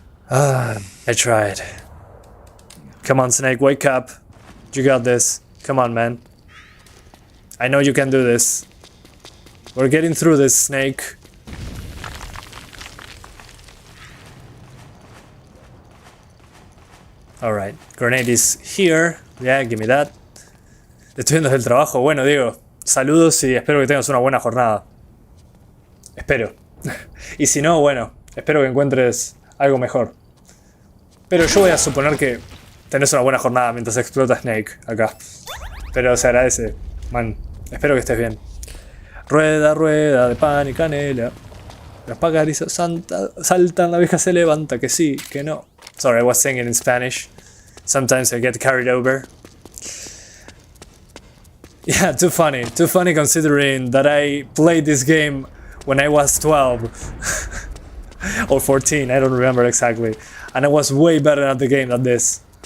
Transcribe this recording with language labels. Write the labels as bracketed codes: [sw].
[en] I tried. Come on, Snake, wake up. You got this. Come on, man. I know you can do this. We're getting through this, Snake. Alright, grenade is here. Yeah, give me that. [es] Estoy viendo el trabajo. Bueno, Diego, saludos y espero que tengas una buena jornada. Espero. Y si no, bueno, espero que encuentres algo mejor. Pero yo voy a suponer que tenés una buena jornada mientras explota Snake acá. Pero se agradece, man. Espero que estés bien. Rueda, rueda de pan y canela. Las pajarizas saltan, la vieja se levanta, que sí, que no. [en] Sorry, I was singing in Spanish. Sometimes I get carried over. Yeah, too funny considering that I played this game when I was 12. Or 14, I don't remember exactly. And I was way better at the game than this.